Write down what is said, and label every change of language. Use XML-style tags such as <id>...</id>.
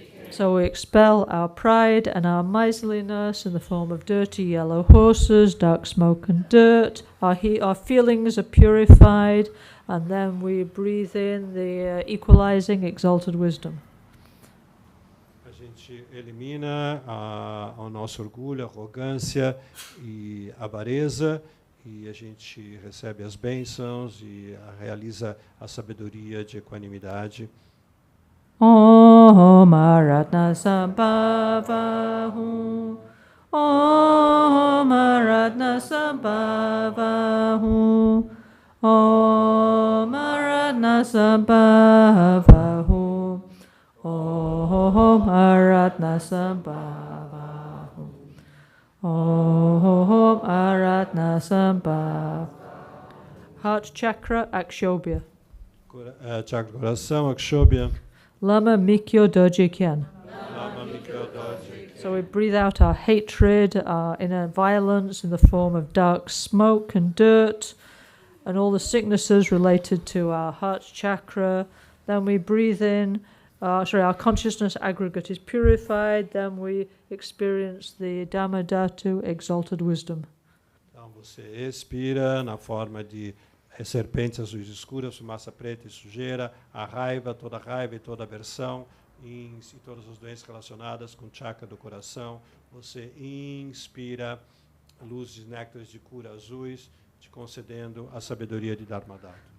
<en>So we expel our pride and our miserliness in the form of dirty yellow horses, dark smoke and dirt. Our feelings are purified, and then we breathe in the equalizing, exalted wisdom.</en> <pt>A gente elimina o nosso orgulho, a arrogância e a avareza, e a gente recebe as bênçãos e realiza a sabedoria de equanimidade.</pt> <sa>Om Ratnasambhava Hu. Om Ratnasambhava Hu. Om Ratnasambhava Hu. Om Ratnasambhava Hu. Om Ratnasambhava.</sa> <en>Heart chakra, Akshobhya.</en> <pt>Chakra do coração, Akshobhya.</pt> <bo>Lama Mikyo Dorje Kyen.</bo> <en>So we breathe out our hatred, our inner violence in the form of dark smoke and dirt, and all the sicknesses related to our heart chakra. Then we breathe in, our consciousness aggregate is purified. Then we experience the Dhamma Dhatu, exalted wisdom.</en> <pt>Então você expira na forma de serpentes azuis escuras, fumaça preta e sujeira, a raiva e toda aversão, e todas as doenças relacionadas com o chakra do coração. Você inspira luzes néctares de cura azuis, te concedendo a sabedoria de Dharmadhatu.</pt>